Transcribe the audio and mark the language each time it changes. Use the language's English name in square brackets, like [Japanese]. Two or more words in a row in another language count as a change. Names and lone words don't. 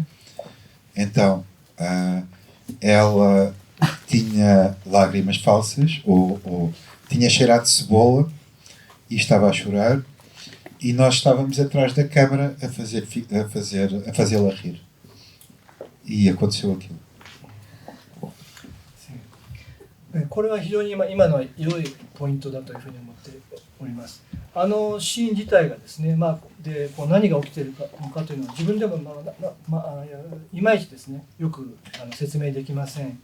[Portuguese] Então, ela tinha lágrimas falsas, ou tinha cheirado de cebola e estava a chorar, e nós estávamos atrás da câmara a fazê-la rir. E aconteceu aquilo. [Japanese] これは非常に今のは良いポイントだというふうに思っております。シーン自体がですね、でこう何が起きているのかというのは自分でもいまいちですね、よく説明できません。